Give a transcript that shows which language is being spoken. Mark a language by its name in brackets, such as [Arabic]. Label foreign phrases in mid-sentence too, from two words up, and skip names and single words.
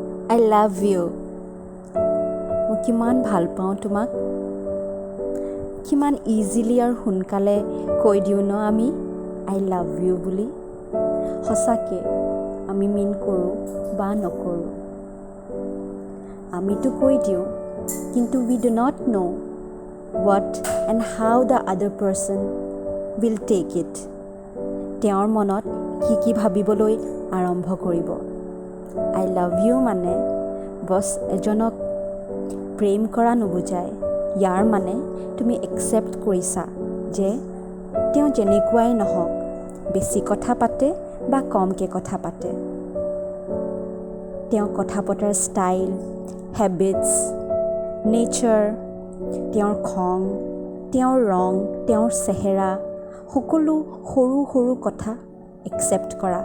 [English] I love you. [Assamese] মই কিমান ভাল পাওঁ তোমাক। কিমান ইজিলি আৰু সোনকালে কৈ দিওঁ ন আমি [English] I love you [Assamese] বুলি। সঁচাকৈ আমি মিন কৰোঁ বা নকৰোঁ। আমিতো কৈ দিওঁ, কিন্তু [English] we do not know what and how the other person will take it. [Assamese] তেওঁৰ মনত কি ভাবিবলৈ আৰম্ভ কৰিব। [English] I love you [Assamese] মানে বছ এজনক প্ৰেম কৰা নুবুজায়। ইয়াৰ মানে তুমি একচেপ্ট কৰিছা যে তেওঁ যেনেকুৱাই নহওক, বেছি কথা পাতে বা কমকৈ কথা পাতে, তেওঁ কথা পতাৰ [English] style, habits, nature, [Assamese] তেওঁৰ খং, তেওঁৰ ৰং, তেওঁৰ চেহেৰা, সকলো সৰু সৰু কথা একচেপ্ট কৰা।